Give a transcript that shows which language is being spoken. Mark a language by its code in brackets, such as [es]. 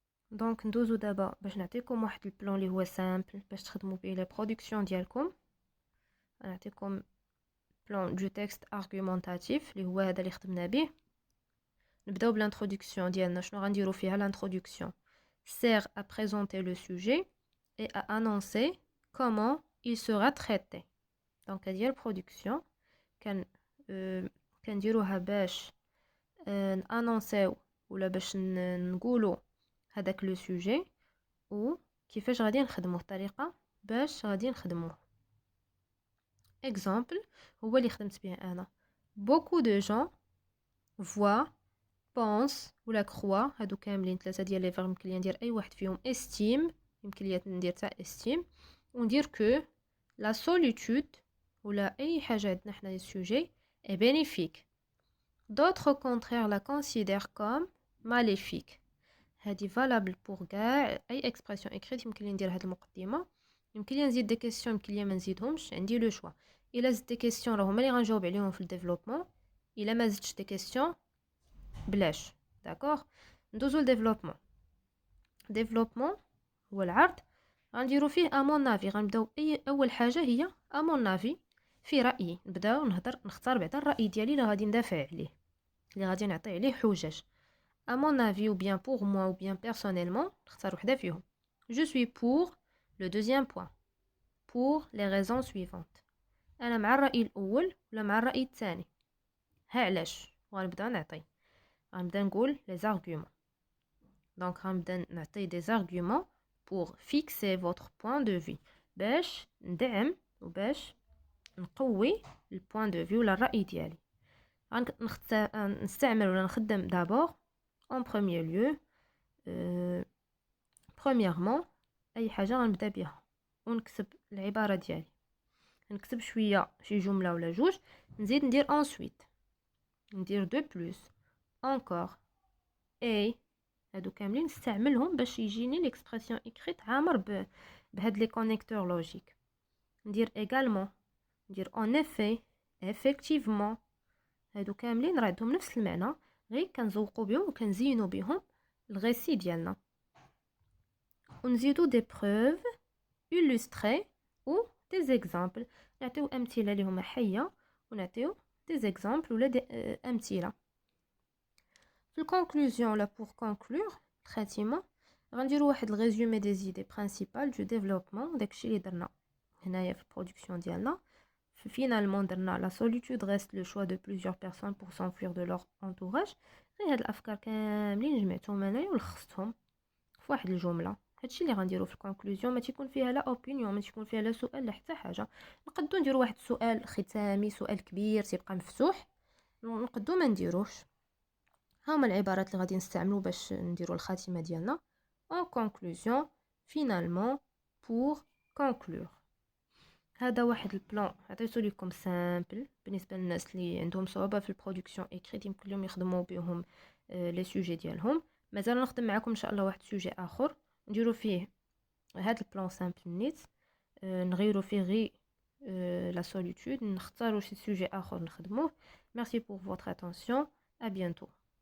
[ar] دونك ندوزو دابا باش نعطيكم واحد البلان اللي هو سامبل باش تخدموا به لي برودكسيون ديالكم. نعطيكم بلان دو تكست ارغومونطاتيف اللي هو هذا اللي خدمنا به. نبداو بالانتروداكسيون ديالنا. شنو غنديرو فيها الانتروداكسيون؟ [fr] sert à présenter le sujet et à annoncer comment il sera traité. [ar] Donc هذه هي البرودكسيون كنديروها باش نانونسيو ولا باش نقولوا هذاك لو سوجي و كيفاش غادي نخدموه، الطريقه باش غادي نخدموه. اكزامبل هو اللي خدمت به انا. [fr] beaucoup de gens voient pense [ar] ولا croient، هادو كاملين ثلاثه ديال لي فيرب يمكن لي ندير اي واحد فيهم. estime يمكن لي ندير تاع estime وندير [fr] que la solitude [ar] ولا اي حاجه عندنا حنا السوجي [fr] est bénéfique. D'autres au contraire la considèrent comme maléfique. [ar] هذه [fr] valable pour [ar] كاع اي اكسبرسيون اكريت. يمكن لي ندير هذه المقدمه، يمكن لي نزيد دي كيسيون، يمكن لي ما نزيدهمش، عندي لو شوا. الا زدت دي كيسيون راه هما اللي غنجاوب عليهم في الديفلوبمون، الا ما زدتش دي كيسيون بلاش. داكوغ ندوزو للديفلوبمون. ديفلوبمون هو العرض غنديرو فيه امون نافي. غنبداو اول حاجه هي امون نافي، في رايي. نبداو نختار بعدا الراي ديالي اللي غادي ندافع عليه، اللي غادي نعطي عليه حجج. [fr] à mon avis ou bien pour moi ou bien personnellement [ar] نختار وحده فيهم. [fr] je suis pour le deuxième point pour les raisons suivantes. [ar] انا مع الراي الاول ولا مع الراي الثاني، ها علاش. غنبدا نعطي، غنبدا نقول les arguments. donc غنبدا نعطي des arguments [fr] pour fixer votre point de vue [ar] باش ندعم وباش نقوي البوان دو في ولا الراي ديالي. نستعمل ولا نخدم دابور [fr] en premier lieu premièrement [ar] اي حاجه غنبدا بها ونكتب العباره ديالي. نكتب شويه شي جمله ولا جوج، نزيد ندير ensuite، ندير [fr] de plus encore et [ar] هادو كاملين نستعملهم باش يجيني ليكسبرسيون اكريت عامر بهاد لي كونيكتور لوجيك. [fr] ندير également، ندير en effet، effectivement. [ar] هادو كاملين راه عندهم نفس المعنى، غير كنزوقوا بهم وكنزينوا بهم الغيسي ديالنا. ونزيدو دي بروف illustrées و دي زيكزامبل، نعطيو امثله اللي هما حيه ونعطيو دي زيكزامبل ولا دي امثله. في الكونكلوزيون لا بور كونكلور الخاتمه غنديرو واحد الريزومي دي زيدي برينسيبال دو ديفلوبمون. داكشي اللي درنا هنايا في البرودكسيون ديالنا. [fr] Finalement درنا la solitude reste le choix de plusieurs personnes pour s'enfuir de leur entourage. [ar] غير هاد الافكار كاملين جمعتهم انايا ولخصتهم في واحد الجمله. هادشي اللي غنديرو في الكونكلوزيون، ما تيكون فيها لا اوبينيون، ما تيكون فيها لا سؤال لا حتى حاجه. نقدو نديرو واحد السؤال ختامي، سؤال كبير تيبقى مفتوح، نقدو ما نديروش. هما العبارات اللي غادي نستعملو باش نديرو الخاتمه ديالنا. [fr] en conclusion, finalement, pour conclure. [ar] هذا واحد البلان عطيتو لكم سامبل بالنسبه للناس اللي عندهم صعوبه في البرودكسيون اكريت، يمكن لهم يخدموا بهم لي سوجي ديالهم. مازال نخدم معكم ان شاء الله واحد سوجي اخر نديرو فيه هذا البلان سامبل نيت، نغيروا فيه غي لا سوليتود، نختاروا شي سوجي اخر نخدموه. ميرسي بور فوتر اتونسيون، ا بيانتو.